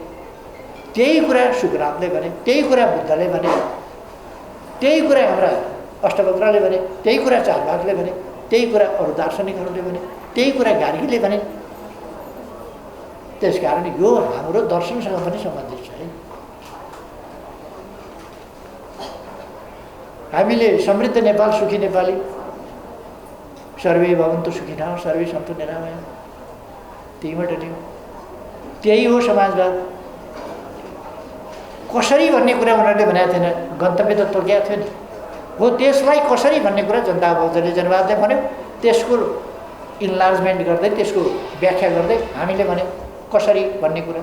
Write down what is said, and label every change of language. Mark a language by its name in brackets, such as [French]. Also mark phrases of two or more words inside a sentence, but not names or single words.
[Nepali] त्यही कुरा सुखरामले भने, त्यही कुरा बुद्धले भने, त्यही कुरा हाम्रा अष्टवक्रले भने, त्यही कुरा चारवाकले भने, त्यही कुरा अरू दार्शनिकहरूले भने, त्यही कुरा गार्गीले भने। त्यसकारण यो हाम्रो दर्शनसँग पनि सम्बन्धित छ है। हामीले समृद्ध नेपाल सुखी नेपाली, [Sanskrit] सर्वे भवन्तु सुखिनः सर्वे सन्तु निरामया, [Nepali] त्यहीबाट थियो। त्यही हो समाजवाद। कसरी भन्ने कुरा उनीहरूले भनेको थिएन, गन्तव्य त तोकेको थियो नि। हो त्यसलाई कसरी भन्ने कुरा जनता बहुदलीय जनवादले भन्यो। त्यसको इन्लार्जमेन्ट गर्दै, त्यसको व्याख्या गर्दै हामीले भन्यो कसरी भन्ने कुरा।